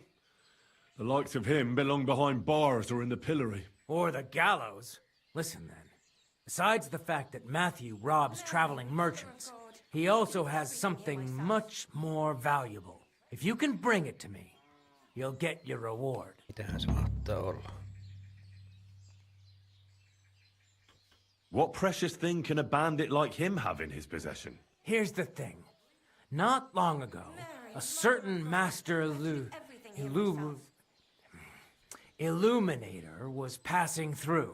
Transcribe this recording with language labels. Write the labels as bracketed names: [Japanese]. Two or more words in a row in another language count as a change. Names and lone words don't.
[English] The likes of him belong behind bars or in the pillory. Or the gallows. Listen then. Besides the fact that Matthew robs traveling merchants, he also has something much more valuable. If you can bring it to me, you'll get your reward. [Finnish] Mitähän se mahtaa olla? [English] What precious thing can a bandit like him have in his possession? Here's the thing. Not long ago, a certain master illuminator was passing through.